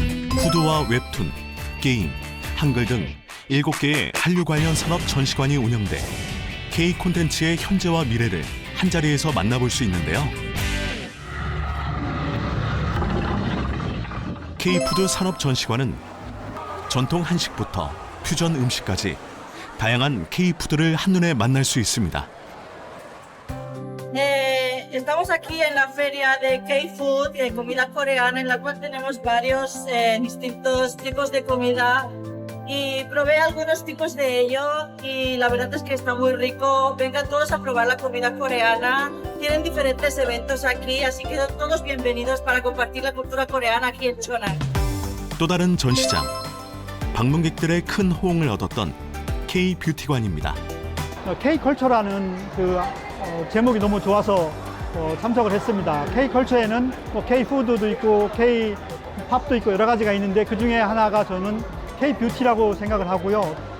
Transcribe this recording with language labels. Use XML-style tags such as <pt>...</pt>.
<ko>푸드와 웹툰, 게임, 한글 등 7개의 한류 관련 산업 전시관이 운영돼 K 콘텐츠의 현재와 미래를 한자리에서 만나볼 수 있는데요. K푸드 산업 전시관은 전통 한식부터 퓨전 음식까지 다양한 K푸드를 한눈에 만날 수 있습니다.</ko> <es>Estamos aquí en la feria de K-Food, de comida coreana, en la cual tenemos varios distintos tipos de comida y probé algunos tipos de ello y la verdad es que está muy rico. Vengan todos a probar la comida coreana. Tienen diferentes eventos aquí, así que todos bienvenidos para compartir la cultura coreana aquí en Cheonan.</es> <ko>또 다른 전시장, 방문객들의 큰 호응을 얻었던 K뷰티관입니다. K컬처라는 제목이 너무 좋아서 참석을 했습니다. K컬처에는 K푸드도 있고 K팝도 있고 여러 가지가 있는데 그 중에 하나가 저는 K뷰티라고 생각을 하고요.</ko>